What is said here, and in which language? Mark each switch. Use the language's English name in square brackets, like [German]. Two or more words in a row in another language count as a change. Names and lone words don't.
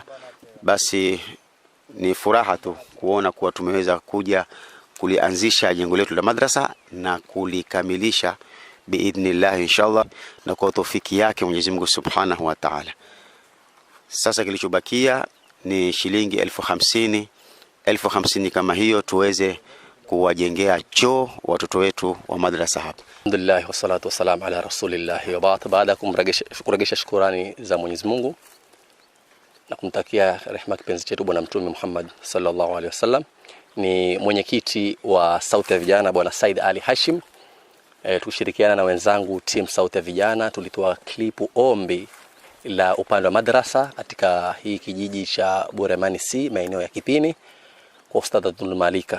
[Swahili] Basi ni furaha tu kuona kuwa tumeweza kuja kulianzisha jengo letu la madrasa na kulikamilisha [Arabic] بإذن الله إن شاء الله, [Swahili] na kwa tawfiki yake Mwenyezi Mungu [Arabic] سبحانه وتعالى. [Swahili] Sasa kilichobakia ni shilingi 50,000 kama hiyo tuweze kuwajengea choo watoto wetu wa madrasa hapa. [Arabic] الحمد لله والصلاة والسلام على رسول الله وبعد. [Swahili] Baada kumregesha shukrani za Mwenyezi Mungu na kumtakia rehema kipenzi chetu bwana Mtume Muhammad [Arabic] صلى الله عليه وسلم, [Swahili] ni mwenyekiti wa Sauti ya Vijana bwana Said Ali Hashim. Tushirikiana na wenzangu team Sauti ya Vijana tulitoa klipu ombi la upande wa madrasa katika hii kijiji cha Buremani C maeneo ya Kipini kwa Ustadh Abdul Malika.